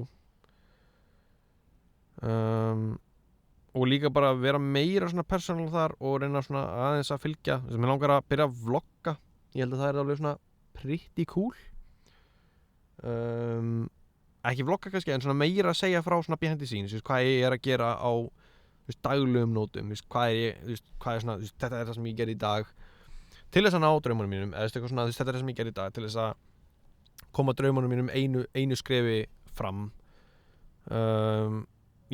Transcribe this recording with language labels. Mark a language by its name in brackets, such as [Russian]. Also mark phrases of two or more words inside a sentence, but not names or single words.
[Icelandic] Og líka bara vera meira svona personal þar og reyna svona aðeins að fylgja. Þess að mér langar að byrja að vlogga. Ég held að það er alveg svona [English] pretty cool. [Icelandic] Ekki vlogga kannski en svona meira að segja frá svona [English] behind the scenes, [Icelandic] hvað ég er að gera á daglegum nótum, hvað er svona, þetta er það sem ég gerði í dag til þess að ná draumunum mínum eða eitthvað svona, þetta er það sem ég gerði í dag til þess að koma draumunum mínum einu skrefi fram.